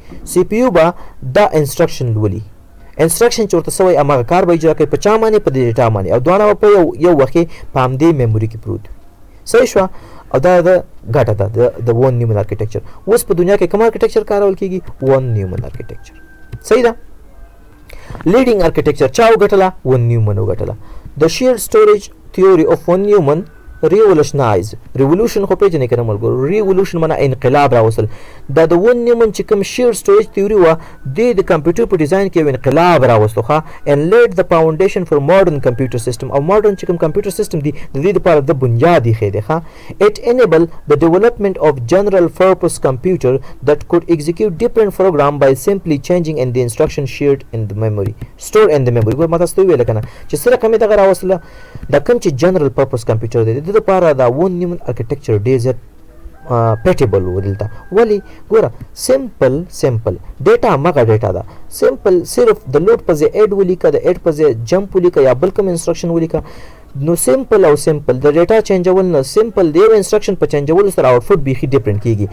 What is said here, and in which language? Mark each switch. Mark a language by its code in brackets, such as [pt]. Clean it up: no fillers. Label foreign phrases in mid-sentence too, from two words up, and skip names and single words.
[ps] CPU به دا انسټرکشن لولي. انسټرکشن چې ورته سوی هماغه کار به اجرا کوي په چا باندې په دې ډیټا باندې او دواړه په یو وخت کې په همدې میموري کې پروت وي. صحیح شوه. او دا د ګټه ده د ون نیومن ارکیټیکچر. اوس په دنیا کې کوم ارکیټیکچر کارول کیږي؟ ون نیومن ارکیټیکچر. صحیح ده. [en] Leading architecture [ps] چا وګټله؟ ون نیومن وګټله. [en] The shared storage theory of von Neumann revolutionize revolution [ps] خو پیژنې که نه ملګرو revolution معنا انقلاب راوستل. دا د ون نیومن چې کوم [en] shared storage theory [ps] وه دې د کمپیوټر په ډیزاین کې یو انقلاب راوستو ښه [en] and laid the foundation for modern computer system [ps] او modern چې کوم کمپیوټر سیسټم دی د دې لپاره د بنیاد ایښی دی ښه. [en] It enabled the development of general purpose computer that could execute different program by simply changing in the instruction shared in the memory stored in the memory. [ps] ګور ما تاسو ته ویل کنه چې سره کومې دغه راوستله دا کوم چې [en] general purpose computer [ps] دی د لپاره دا ون نیومن ارکیټیکچر ډېر زیات پیټیبل و دلته. ولې ګوره سمپل ډیټا همغه ډیټا ده. سمپل صرف د لوډ په ځای ایډ ولیکه د ایډ په ځای جمپ ولیکه یا بل کوم انسټرکشن ولیکه نو سمپل د ډیټا چینجول نه سمپل د یو انسټرکشن په چینجولو سره آوټپوټ بیخي ډیفرنٹ کیږي.